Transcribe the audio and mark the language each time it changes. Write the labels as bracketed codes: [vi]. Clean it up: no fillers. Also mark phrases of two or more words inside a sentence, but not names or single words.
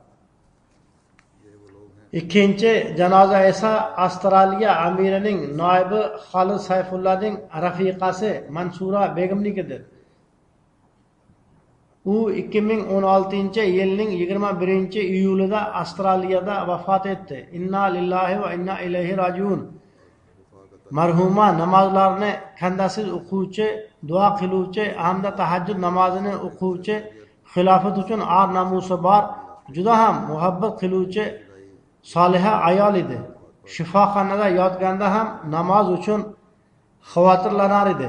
[uz] Ikkinchi janoza esa Avstraliya amirining noibi Xolid Sayfullahning rafiqasi Mansura begimnikidir. U 2016-yilning 21-iyulida Avstraliyada vafot etdi. [ar] إنا لله وإنا إليه راجعون. [uz] Marhuma namozlarni kandasiz o'quvchi, duo qiluvchi hamda tahajjud namozini o'quvchi, xilofat uchun or namusi bor, juda ham muhabbat qiluvchi soliha ayol edi. Shifoxonada yotganda ham namoz uchun xavotirlanar edi.